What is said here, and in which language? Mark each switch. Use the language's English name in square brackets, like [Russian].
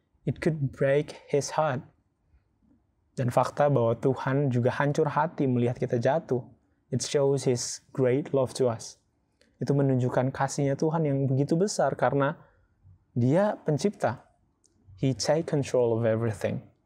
[English] It could break His heart. [Indonesian] Dan fakta bahwa Tuhan juga hancur hati melihat kita jatuh. [English] It shows His great love to us. [Indonesian] Itu menunjukkan kasihnya Tuhan yang begitu besar, karena Dia pencipta. [English] He take control of everything.